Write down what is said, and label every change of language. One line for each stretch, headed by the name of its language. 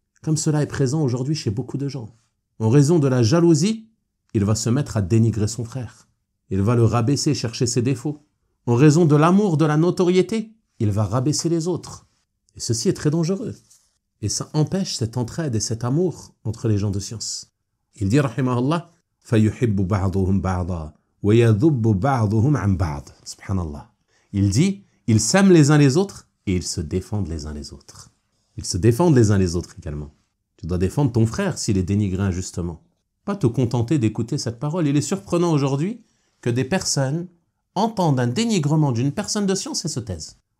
French: Comme cela est présent aujourd'hui chez beaucoup de gens. En raison de la jalousie, il va se mettre à dénigrer son frère. Il va le rabaisser, chercher ses défauts. En raison de l'amour, de la notoriété, il va rabaisser les autres. Et ceci est très dangereux. Et ça empêche cette entraide et cet amour entre les gens de science. Il dit,
Arabic: rahimahullah, فَيُحِبُّ بَعْضُهُمْ بَعْضًا وَيَذُبُّ بَعْضُهُمْ عَنْ بَعْضٍ. Subhanallah.
French: Il dit, ils s'aiment les uns les autres et ils se défendent les uns les autres. Ils se défendent les uns les autres également. Tu dois défendre ton frère s'il est dénigré injustement. Pas te contenter d'écouter cette parole. Il est surprenant aujourd'hui que des personnes entendent un dénigrement d'une personne de science et se taisent.